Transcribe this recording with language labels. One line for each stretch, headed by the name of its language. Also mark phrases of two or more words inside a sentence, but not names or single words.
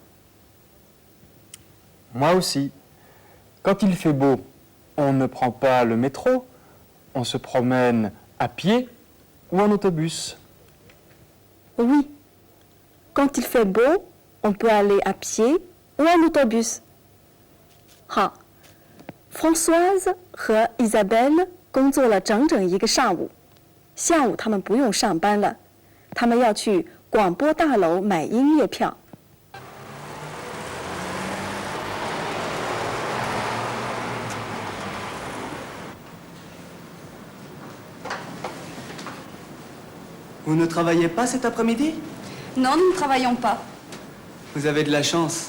French: Moi aussi. Quand il fait beau, on ne prend pas le métro, on se promène à pied ou en autobus. Oui. Quand il fait beau, on peut aller à pied ou en autobus.
Chinese: 好 ，Françoise 和 Isabelle 工作了整整一个上午，下午他们不用上班了，他们要去广播大楼买音乐票。
French: Vous ne travaillez pas cet après-midi? Non, nous ne travaillons pas. Vous avez de la chance.